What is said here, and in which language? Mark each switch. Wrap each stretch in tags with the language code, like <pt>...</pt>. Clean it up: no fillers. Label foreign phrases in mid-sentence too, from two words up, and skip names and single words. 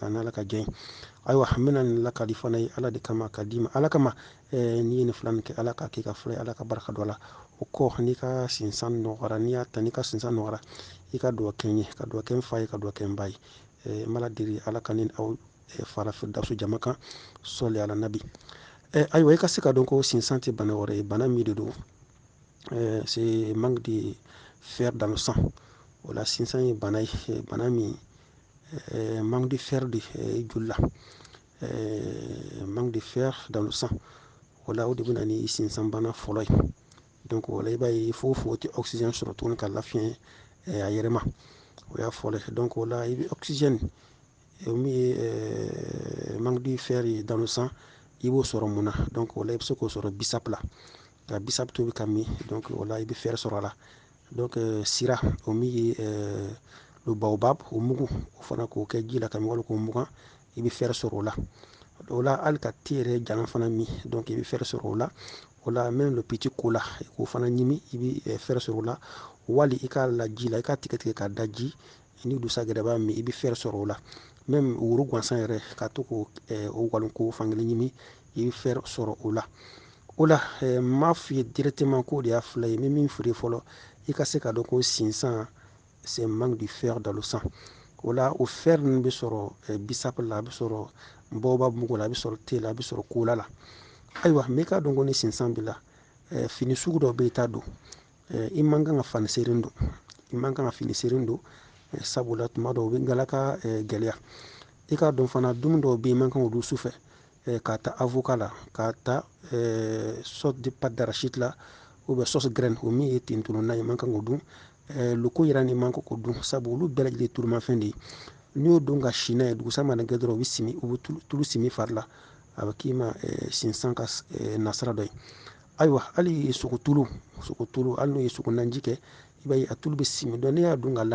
<bm>kan n'ala ka jɛ ye ayiwa n bɛna nin lakali fana ye ala de kama ka d'i ma ala kama n'i ye nin fila nin kɛ ala ka k'i ka fila ye ala ka barika don a la o kɔ n'i ka sinsan nɔgɔyara n'i y'a ta n'i ka sinsan nɔgɔyara i ka dugawu kɛ n ye ka dugawu kɛ n fa ye ka dugawu kɛ n ba ye n b'ala deli ala ka ni aw fara firdawusu jama kan sɔli ala nabi ayiwa i ka se ka dɔn ko sinsan tɛ bana wɛrɛ ye bana min de don</bm> <fr>c'est manque de fer dans le sang</fr> <bm>o la sinsan ye bana ye bana min</bm> <fr>manque de fer</fr> <bm>de joli la</bm> <fr>manque de fer dans le sang</fr> <bm>o la o de bɛ na ni sinsan bana fɔlɔ ye donc o la i b'a ye fogofogo tɛ oxygène sɔrɔ tuguni ka lafiɲɛ a yɛrɛ ma o y'a fɔlɔ ye donc o la i bɛ oxygène min ye</bm> <fr>manque de fer</fr> <bm>ye</bm> <fr>dans le sang</fr> <bm>i b'o sɔrɔ mun na donc o la i bɛ se k'o sɔrɔ bisapu la ka bisapu tobi ka min donc o la i bɛ fer sɔrɔ a la donc sira o min ye</bm> <fr>le baobab</fr> <bm>o mugu o fana k'o kɛ ji la ka min wali k'o mugan i bɛ fer sɔrɔ o la hali ka te yɛrɛ jalan fana min donc i bɛ fer sɔrɔ o la o la</bm> <fr>même le petit cola</fr> <bm>k'o fana ɲimi i bɛ fer sɔrɔ o la wali i k'a la ji la i k'a tigɛ tigɛ k'a da ji ni dusa gɛrɛ b'a min i bɛ fer sɔrɔ o la même woro gansan yɛrɛ ka to k'o walon k'o fankelen ɲimi i bɛ fer sɔrɔ o la o la n m'a f'i ye directement k'o de y'a fila ye n bɛ min f'i ye fɔlɔ i ka se ka dɔn ko sinsan</bm> <fr>c'est manque de fer dans le sang</fr> <bm>o la o fer ninnu bɛ sɔrɔ bisapu la a bɛ sɔrɔ baobab mugu la a bɛ sɔrɔ te la a bɛ sɔrɔ kola la ayiwa mɛ i k'a dɔn ko ni sinsan b'i la fini sugu dɔ bɛ i t'a don i man kan ka fani seeren don i man kan ka fini seeren don sabula tuma dɔw bɛ galaka gɛlɛya i k'a dɔn fana dumuni dɔw bɛ yen i man kan k'o dun sufɛ k'a ta avocat la k'a ta sorte</bm> <fr>de pâte d'arachide</fr> <bm>la</bm> <fr>ou bien sauce graine</fr> <bm>o min ye ten tulu na i man kan k'o dun loko yɛrɛ ni man kan k'o dun sabu olu bɛɛ lajɛlen ye tulumafɛn de ye n'i y'o dun ka si n'a ye dugusa mana kɛ dɔrɔn u bɛ tulu simi fari la a bɛ k'i ma sinsan ka nasira dɔ ye ayiwa hali sogotulu hali n'o ye sogo naji kɛ i b'a ye a tulu bɛ simi dɔn n'i y'a dun ka lan</bm>